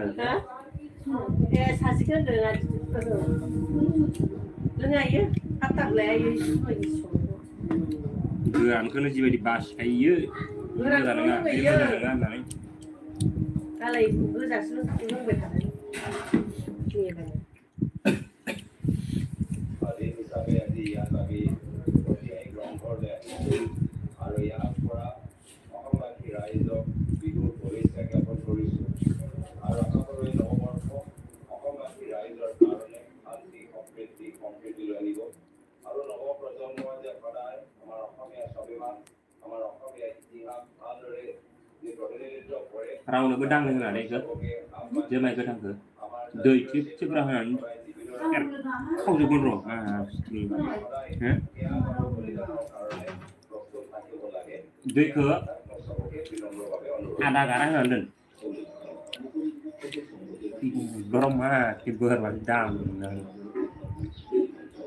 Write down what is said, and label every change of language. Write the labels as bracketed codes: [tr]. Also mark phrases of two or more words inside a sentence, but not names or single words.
[brx] ए सासेखौ होनदों लोङायो हाथाब लायायो जुमाय गिसि गोरानखौनो जिबायदि बासिखायो मोजां नङा बे मोजां नङा होननानै दालाय गोजासो लोंबाय थानाय [as] আৰু ইয়াৰ পৰা অসমবাসী ৰাইজক বিহুৰ শুভেচ্ছা জ্ঞাপন কৰিছোঁ আৰু আশা কৰোঁ এই নৱবৰ্ষ অসমবাসী ৰাইজৰ কাৰণে শান্তি সম্প্ৰীতি লৈ আনিব আৰু নৱপ্ৰজন্মই যে সদায় আমাৰ অসমীয়া স্বাভিমান আমাৰ অসমীয়া ইতিহাস ভালদৰে যে প্ৰতিনিধিত্ব কৰে [brx] रावनोबो दांनो होनानै जुमाय गोथांखौ दै थिब थिब होनानै खावजोबगोन र' दैखौ आधा गारा होनानै दोन गरम मा बोरबादि दाम